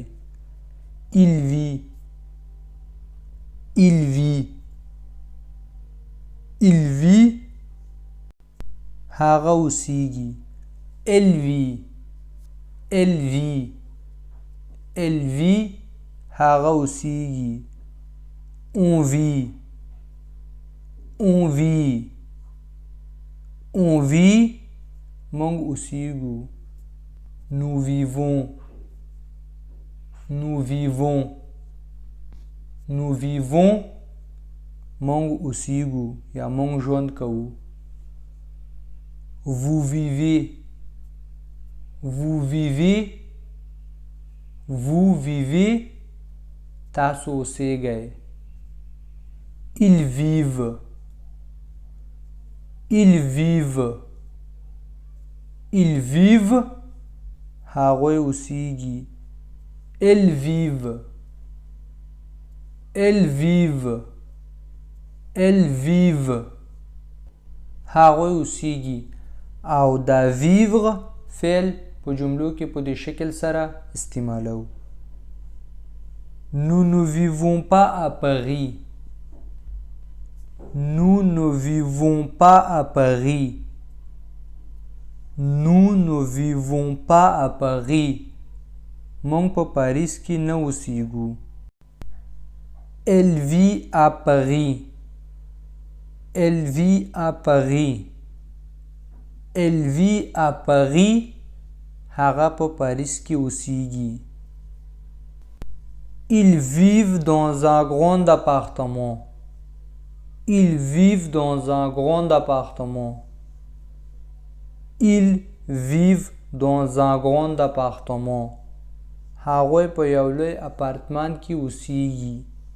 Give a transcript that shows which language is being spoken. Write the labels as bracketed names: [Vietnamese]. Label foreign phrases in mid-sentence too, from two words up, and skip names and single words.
[French] il vit, il vit, il vit [Pashto] هغه اوسېږي. [French] elle vit, elle vit, elle vit [Pashto] هغه اوسېږي. [French] on vit, on vit, on vit [Pashto] موږ اوسېږو. [French] nous vivons, nous vivons, nous vivons [Pashto] موږ اوسېږو یا موږ ژوند کوو. [French] vous vivez, vous vivez, vous vivez [Pashto] تاسو اوسېږئ. [French] ils vivent, ils vivent, ils vivent [Pashto] هغوی اوسېږي. [French] elles vivent, elles vivent, elles vivent [Pashto] هغوی اوسېږي. او دا vivre فعل په جملو کې په دې شکل سره استعمالو. [French] nous ne vivons pas à Paris, nous ne vivons pas à Paris, nous ne vivons pas à Paris [Pashto] موږ په پاریس کې نه اوسېږو. [French] elle vit à Paris, elle vit à Paris, elle vit à Paris [Pashto] هغه په پاریس کې اوسېږي. [French] ils vivent dans un grand appartement, ils vivent dans un grand appartement, ils vivent dans un grand appartement [Pashto] هغوی په یو لوی اپارتمان کې اوسېږي.